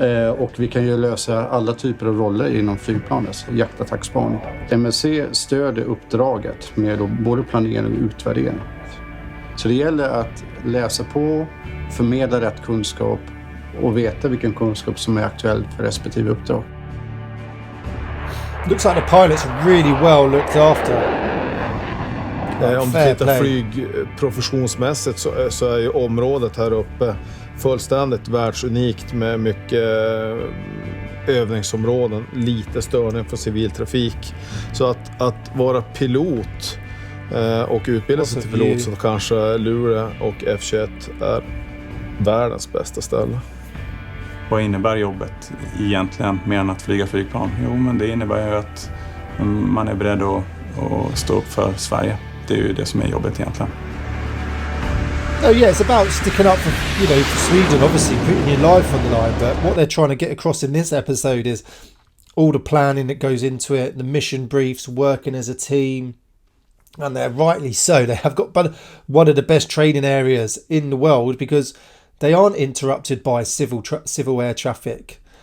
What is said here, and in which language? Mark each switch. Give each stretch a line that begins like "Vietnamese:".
Swedish: Och vi kan ju lösa alla typer av roller inom flygplanet, jaktattackspaning. MSC stöder uppdraget med både planering och utvärdering. Så det gäller att läsa på, förmedla rätt kunskap och veta vilken kunskap som är aktuell för respektive uppdrag.
English: Looks like the pilots are really well looked after.
Swedish: Om du tittar flygprofessionsmässigt så är ju området här uppe fullständigt världsunikt med mycket övningsområden, lite störning för civiltrafik. Så att vara pilot och utbilda sig till pilot så kanske Luleå och F21 är världens bästa ställe. Vad innebär jobbet egentligen mer än att flyga flygplan? Jo, men det innebär ju att man är beredd att stå upp för Sverige. Det är ju det som är jobbet egentligen.
English: Oh yeah, it's about sticking up for, for Sweden, obviously putting your life on the line, but what they're trying to get across in this episode is all the planning that goes into it, the mission briefs, working as a team, and they're rightly so. They have got one of the best training areas in the world because they aren't interrupted by civil air traffic.